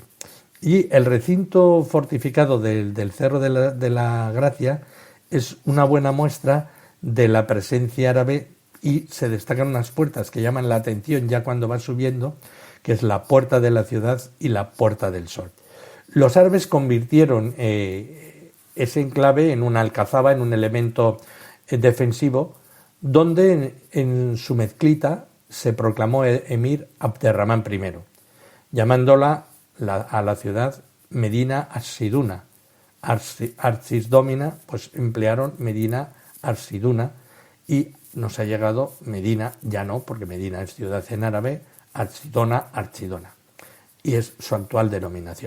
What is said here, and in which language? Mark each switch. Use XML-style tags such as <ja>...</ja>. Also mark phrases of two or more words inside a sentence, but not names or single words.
<es>Y el recinto fortificado del Cerro de la Gracia es una buena muestra de la presencia árabe, y se destacan unas puertas que llaman la atención ya cuando va subiendo, que es la Puerta de la Ciudad y la Puerta del Sol. Los árabes convirtieron ese enclave en una alcazaba, en un elemento defensivo, donde en su mezquita se proclamó emir Abderramán I, llamándola a la ciudad Medina Arsiduna. Arcis Domina, pues emplearon Medina Arsiduna, y nos ha llegado Medina, ya no, porque Medina es ciudad en árabe, Archidona, y es su actual denominación.</es>